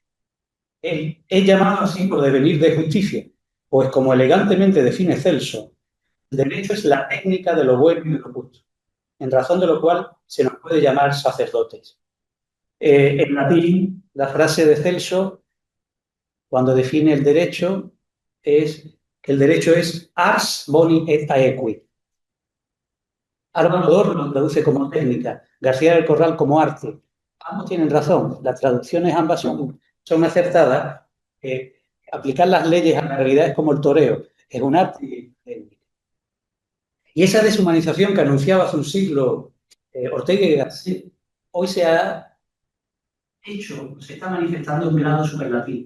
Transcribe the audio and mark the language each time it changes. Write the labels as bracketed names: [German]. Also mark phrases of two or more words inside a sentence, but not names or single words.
[Spanish] Es llamado así por devenir de justicia, pues como elegantemente define Celso, el derecho es la técnica de lo bueno y de lo justo, en razón de lo cual se nos puede llamar sacerdotes. En latín, la frase de Celso, cuando define el derecho, es que el derecho es [Latin] ars boni et aequi. [Spanish] Álvaro Dor lo traduce como técnica, García del Corral como arte. Ambos tienen razón, las traducciones ambas son acertadas. Aplicar las leyes a la realidad es como el toreo, es un arte y técnica. Y esa deshumanización que anunciaba hace un siglo Ortega y Gasset, hoy se ha hecho, se está manifestando en un grado superlativo.